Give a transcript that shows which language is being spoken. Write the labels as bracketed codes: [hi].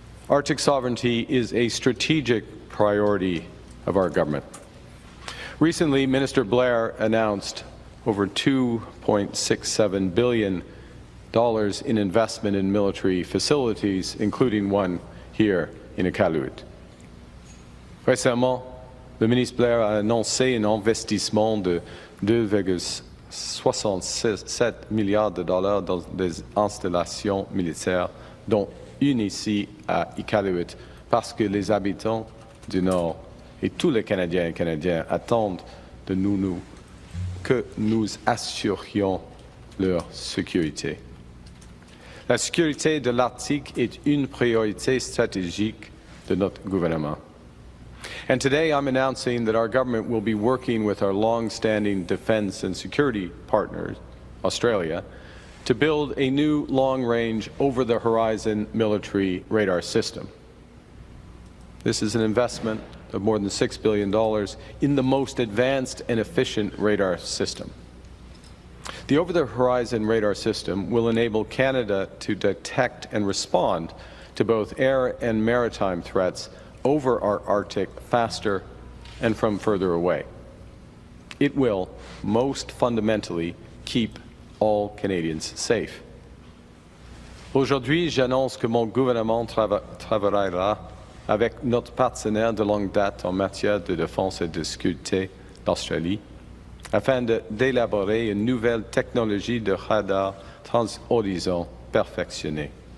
[en] Arctic sovereignty is a strategic priority of our government. Recently, Minister Blair announced over $2.67 billion in investment in military facilities, including one here in Iqaluit. [fr] Récemment, le ministre Blair a annoncé un investissement de 2,67 milliards de dollars dans des installations militaires, dont une ici à Iqaluit, parce que les habitants du Nord et tous les Canadiens et Canadiens attendent de nous que nous assurions leur sécurité. La sécurité de l'Arctique est une priorité stratégique de notre gouvernement. [en] And today I'm announcing that our government will be working with our long-standing defense and security partners, Australia, to build a new long-range, over-the-horizon military radar system. This is an investment of more than $6 billion in the most advanced and efficient radar system. The over-the-horizon radar system will enable Canada to detect and respond to both air and maritime threats over our Arctic faster and from further away. It will, most fundamentally, keep all Canadians safe. [fr] Aujourd'hui, j'annonce que mon gouvernement travaillera avec notre partenaire de longue date en matière de défense et de sécurité, l'Australie, afin d'élaborer une nouvelle technologie de radar transhorizon perfectionnée.